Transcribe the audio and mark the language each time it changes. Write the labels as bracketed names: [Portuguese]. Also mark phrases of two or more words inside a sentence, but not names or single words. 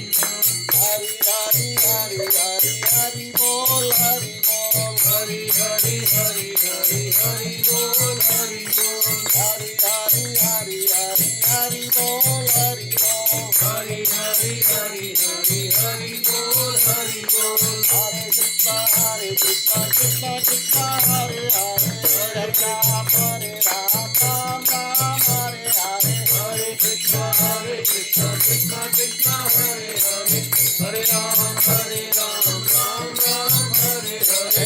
[Sanskrit] Hari Hari Hari Hari Hari Bol Hari Bol. Hari Hari Hari Hari Hari Bol Hari Bol Hari Hari Hari Hari Hari Bol Hari Bol. Hari Hari Hari Hari Hari Bol Hari Bol Hare Krishna, Krishna Krishna, Hare Hare. Hare Ram, Hare Ram, Ram Ram, Hare Hare. Hare Krishna Krishna Krishna Hare Hare Hare Ram Ram Ram Hare Hare